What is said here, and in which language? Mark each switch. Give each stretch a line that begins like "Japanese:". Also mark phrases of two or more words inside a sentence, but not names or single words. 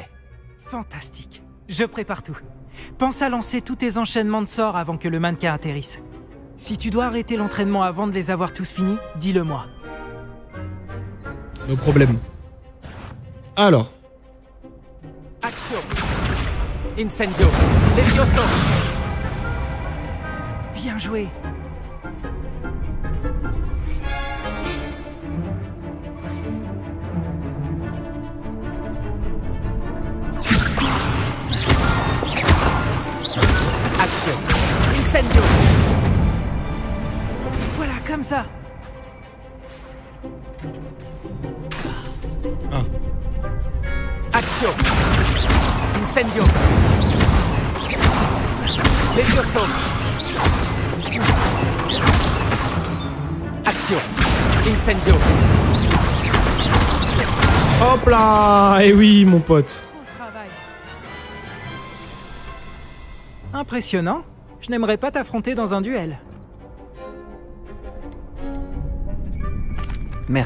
French: Fantastique. Je prépare tout. Pense à lancer tous tes enchaînements de sorts avant que le mannequin atterrisse. Si tu dois arrêter l'entraînement avant de les avoir tous finis, dis-le-moi. No problème. Alors. Action. Incendio. Levioso. Bien joué. Action. Incendio. Voilà, comme ça. Ah. Action. Incendio. Levioso. Action. Incendio. Hop là. Eh oui, mon pote. Bon travail. Impressionnant. Je n'aimerais pas t'affronter dans un duel. Merci